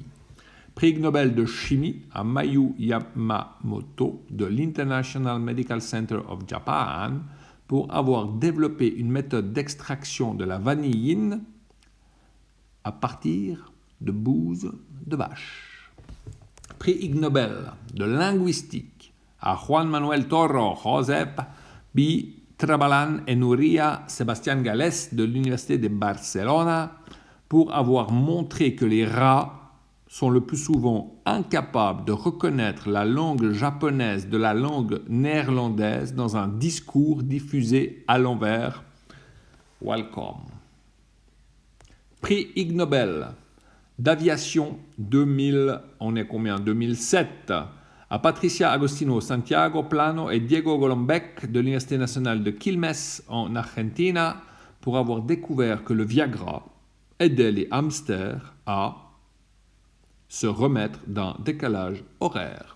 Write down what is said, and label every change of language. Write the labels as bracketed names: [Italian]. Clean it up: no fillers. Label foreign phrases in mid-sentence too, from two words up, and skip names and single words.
[French] Prix Ig Nobel de chimie à Mayu Yamamoto de l'International Medical Center of Japan pour avoir développé une méthode d'extraction de la vanilline à partir de bouse de vache. Prix Ig Nobel de linguistique à Juan Manuel Toro Josep B. Trabalan et Nuria Sebastián Gálvez de l'Université de Barcelona pour avoir montré que les rats sont le plus souvent incapables de reconnaître la langue japonaise de la langue néerlandaise dans un discours diffusé à l'envers Welcome. Prix Ig Nobel d'aviation 2007 à Patricia Agostino, Santiago Plano et Diego Golombek de l'Université nationale de Quilmes en Argentina pour avoir découvert que le Viagra aidait les hamsters à se remettre d'un décalage horaire.